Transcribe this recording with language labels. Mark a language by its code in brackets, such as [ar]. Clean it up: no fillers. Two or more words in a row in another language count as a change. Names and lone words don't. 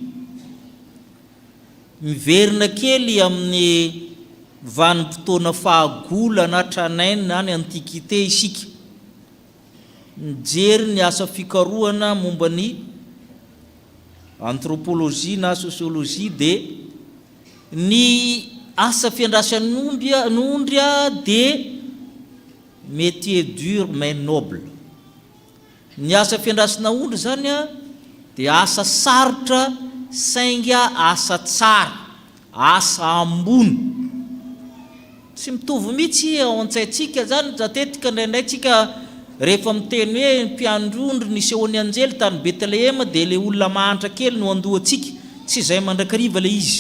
[mg] Miverina kely amin'ny vanim-potoana fahagola na tranainy na ny antikité isika. Mijery ny asa fikarohana momba ny anthropologie na sociologie dia ny asa fiandrasan'ondry dia [fr] métier dur mais noble. [mg] Ny asa fiandrasana ondry zany a dia asa sarotra sainga asa tsara, asa ambony. Tsy mitovy mihitsy ao an-tsaintsika zany matetika ndraindray tsika rehefa miteny hoe mpiandrondry nisehony anjely tany Betlehema dia le olona mahantra kely no andohantsika, tsy izay mandrakariva le izy.